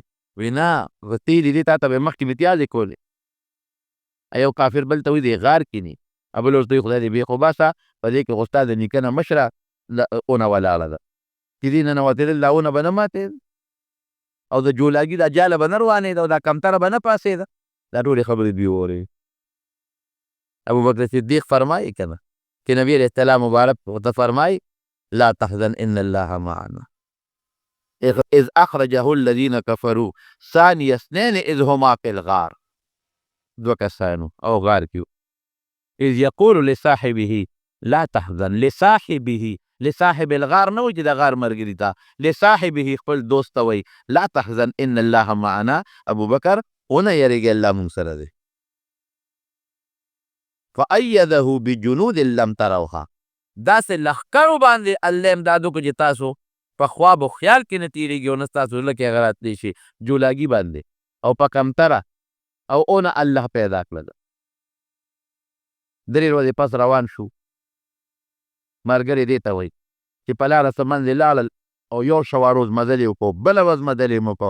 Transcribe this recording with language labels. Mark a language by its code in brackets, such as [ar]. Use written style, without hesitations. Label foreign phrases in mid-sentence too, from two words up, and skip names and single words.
[ps] وی نه تېرې دې تا ته به یې مخکې متیازې کولې. یو کافر بل ته وی دې غار کې ني، بل ورته وی خدای دې بېخ وباسه، په دې کې خو ستا د نیکه نه مشره اونه ولاړه ده چې دې ننوتېدل دا اونه به نه ماتېده او د جولاګي دا جاله به نه روانېده او دا کمتره به نه پاسېده. دا ټولې خبرې دوی واورېدې. ابوبکر صدیق فرمایي که نه چې نبي علیه السلام مبارک ورته فرمایي [ar] لا تحزن ان الله معنا اذ اخرجه الذين كفروا ثاني اثنين اذ هما في الغار. [ps] 2 کسانو او غار کې [ar] اذ یقول لصاحبه لا تحزن. [ps] لصاحب الغار نه وایي چې د غار ملګري ته، لصاحبه خپل دوست ته وایي [ar] لا تحزن ان الله معنا. [ps] ابوبکر ونه یېرېږي، الله مونږ سره دی. [ar] فأیده بجنود لم تروها. [ps] داسې لښکرو باندې الله امداد وکړو چې تاسو په خواب و خیال کې نه تېرېږي او نه ستاسو زړه کې هغه راتلی شي. جولاګي باندې او په کمتره او اونه الله پیدا کړله. 3 ورځې پس روان شو. ملګري دې ته وایي چې په لاره څه منځې لاړل او یو شوه روز مزل یې وکړو، بله ورځ مزل یې وکړو.